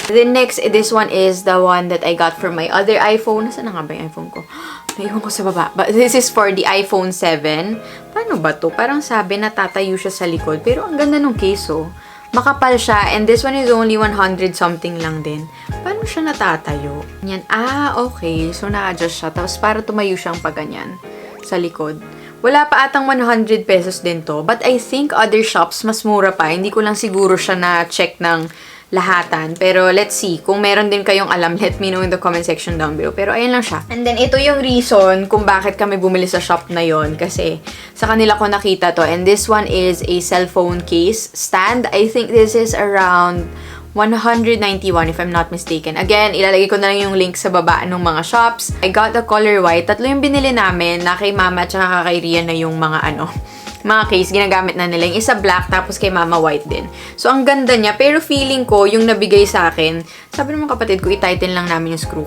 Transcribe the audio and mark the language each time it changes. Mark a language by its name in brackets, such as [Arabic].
[English] Then next, this one is the one that I got for my other iPhone. [Filipino] Nasaan na nga ba yung iPhone ko? Naiwan ko sa baba. [English] But this is for the iPhone 7. [Filipino] Paano ba to? Parang sabi natatayo siya sa likod. Pero ang ganda nung case, oh. Makapal siya. [English] And this one is only 100 something [Filipino] lang din. Paano siya natatayo? Yan. Okay. So, na-adjust siya. Tapos para tumayo siyang paganyan sa likod. Wala pa atang 100 pesos din to. [English] But I think other shops, [Filipino] mas mura pa. Hindi ko lang siguro siya na-check ng lahatan. [English] Pero let's see. [Filipino] Kung meron din kayong alam, [English] let me know in the comment section down below. [Filipino] Pero ayan lang siya. [English] And then, [Filipino] ito yung reason kung bakit kami bumili sa shop na yon. Kasi sa kanila ko nakita to. [English] And this one is a cellphone case stand. I think this is around 191 if I'm not mistaken. [Filipino] Again, ilalagay ko na lang yung link sa baba ng mga shops. [English] I got the color white. [Filipino] Tatlo yung binili namin na kay mama at saka kay Rian na yung mga mga case, ginagamit na nila. Yung isa black, tapos kay mama white din. So, ang ganda niya. Pero feeling ko, yung nabigay sa akin, sabi ng mga kapatid ko, i-tighten lang namin yung screw.